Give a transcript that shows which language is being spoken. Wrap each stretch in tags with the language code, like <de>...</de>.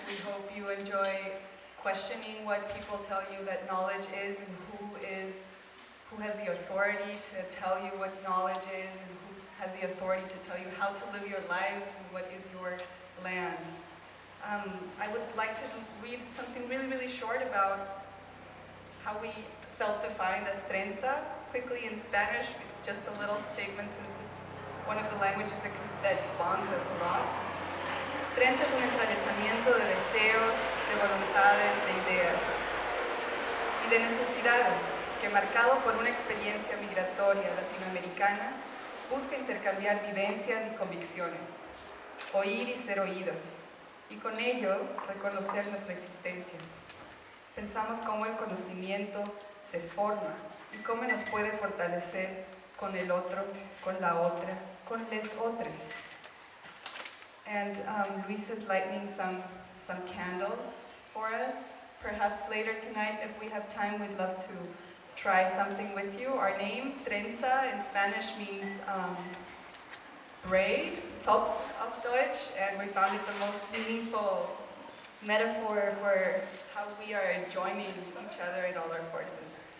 <en>We hope you enjoy questioning what people tell you that knowledge is and who has the authority to tell you what knowledge is and who has the authority to tell you how to live your lives and what is your land. I would like to read something really, really short about how we self-defined as trenza, quickly in Spanish. It's just a little statement since it's one of the languages that bonds us a lot.</en> <es>Trenza es un entrelazamiento de deseos, de voluntades, de ideas y de necesidades que, marcado por una experiencia migratoria latinoamericana, busca intercambiar vivencias y convicciones, oír y ser oídos, y con ello reconocer nuestra existencia. Pensamos cómo el conocimiento se forma y cómo nos puede fortalecer con el otro, con la otra, con les otras.</es> <en>And Luis is lighting some candles for us. Perhaps later tonight, if we have time, we'd love to try something with you. Our name, trenza, in Spanish means braid,</en> <de>Zopf auf Deutsch,</de> <en>and we found it the most meaningful metaphor for how we are joining each other in all our forces.</en>